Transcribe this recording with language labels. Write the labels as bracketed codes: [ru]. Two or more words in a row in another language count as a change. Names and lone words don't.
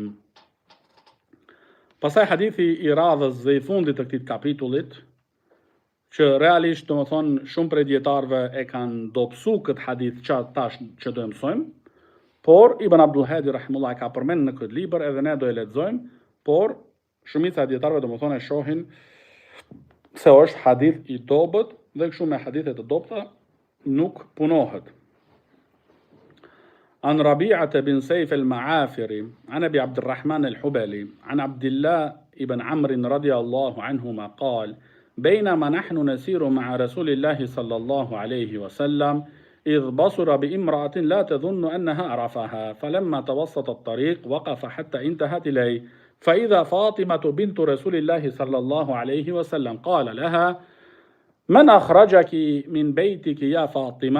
[sq] Pastaj hadithi i radhës dhe i fundit të këtij kapitullit, që realisht do të thonë shumë prej dietarëve e kanë dobësu këtë hadith që tash që do e mësojmë, por Ibn Abdul Hadi rahimullah ka përmend në këtë libër edhe ne do e lexojmë, por shumica e dietarëve do të thonë e shohin se është hadith i dobët dhe kështu me hadithe të dobta nuk punohet. [ar] عن ربيعة بن سيف المعافري عن أبي عبد الرحمن الحبلي عن عبد الله بن عمرو رضي الله عنهما قال بينما نحن نسير مع رسول الله صلى الله عليه وسلم إذ بصر بامرأة لا تظن أنها عرفها فلما توسط الطريق وقف حتى انتهت إليه فإذا فاطمة بنت رسول الله صلى الله عليه وسلم قال لها من أخرجك من بيتك يا فاطمة؟